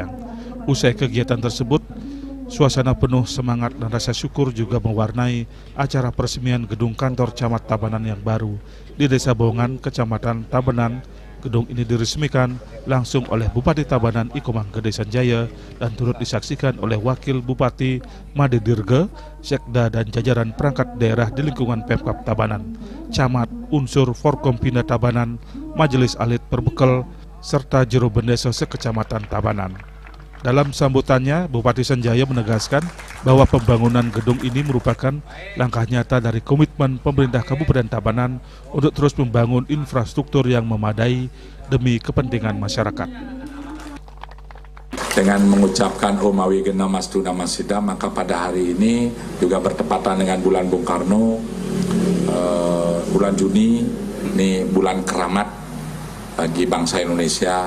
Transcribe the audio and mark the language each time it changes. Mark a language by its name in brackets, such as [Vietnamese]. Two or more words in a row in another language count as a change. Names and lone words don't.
[Indonesian] Usai kegiatan tersebut, suasana penuh semangat dan rasa syukur juga mewarnai acara peresmian gedung kantor Camat Tabanan yang baru di Desa Bongan, Kecamatan Tabanan. Gedung ini diresmikan langsung oleh Bupati Tabanan Iko Manggede Sanjaya dan turut disaksikan oleh Wakil Bupati Made Dirge, Sekda, dan jajaran perangkat daerah di lingkungan Pemkab Tabanan, Camat, unsur Forkompinda Tabanan, Majelis Alit Perbekal, serta Jero Bendeso se-Kecamatan Tabanan. Dalam sambutannya, Bupati Sanjaya menegaskan bahwa pembangunan gedung ini merupakan langkah nyata dari komitmen pemerintah Kabupaten Tabanan untuk terus membangun infrastruktur yang memadai demi kepentingan masyarakat. Dengan mengucapkan [Sanskrit] Om Awigenam Astu Namasida, [Indonesian] maka pada hari ini juga bertepatan dengan bulan Bung Karno, bulan Juni, ini bulan keramat bagi bangsa Indonesia.